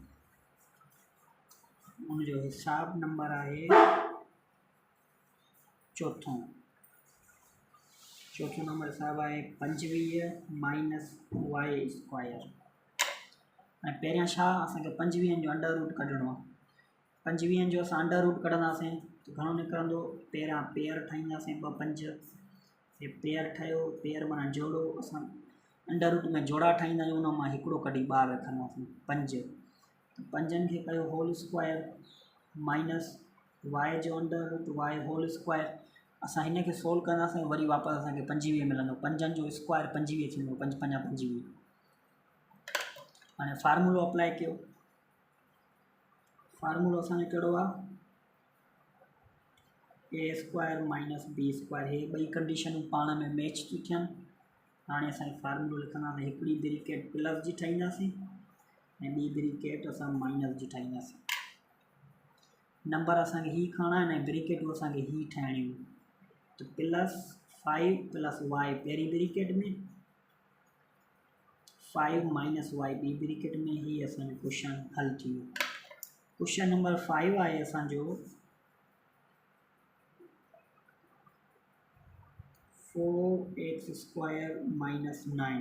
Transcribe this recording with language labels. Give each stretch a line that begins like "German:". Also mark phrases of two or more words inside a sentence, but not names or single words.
Sindhi: उनजो हिसाब नंबर आहे चौथों नंबर हिसाब आहे 25
English: minus y square.
Sindhi: ऐं पहिरियां छा असांखे 25 जो
English: under root
Sindhi: कढणो आहे। 25 जो असां
English: under root
Sindhi: कढंदासीं त घणो निकिरंदो। पहिरियां पेयर ठाहींदासीं 2 5 हे पेयर ठहियो। पेयर माना जोड़ो। असां
English: under root
Sindhi: में जोड़ा ठाहींदा आहियूं उन मां हिकिड़ो कढी ॿाहिरि रखंदासीं 5 त 5 खे कयो
English: whole square minus y
Sindhi: जो
English: under root y whole square.
Sindhi: असां हिन खे सोल्व कंदासीं वरी वापसि असांखे 25 मिलंदो। 5 जो स्क्वायर 25 थींदो 5 5 25। हाणे फार्मूलो अप्लाई कयो। फार्मूलो असांजो कहिड़ो आहे
English: a square minus b square.
Sindhi: हे ॿई कंडीशनूं पाण में मैच थियूं थियनि। हाणे असांखे फार्मूलो लिखंदासीं। हिकिड़ी ब्रेकेट प्लस जी ठाहींदासीं ऐं ॿी ब्रेकेट असां माइनस जी ठाहींदासीं। नंबर असांखे ही खणणा आहिनि ऐं ब्रेकेटूं असांखे ही ठाहिणियूं। तो
English: plus 5 plus y
Sindhi: पहिरीं ब्रेकेट में 5
English: minus y
Sindhi: ॿी ब्रेकेट में। ही असांजो क्वेश्चन हल थी वियो।
English: question number
Sindhi: 5 आहे असांजो
English: 4x square minus 9.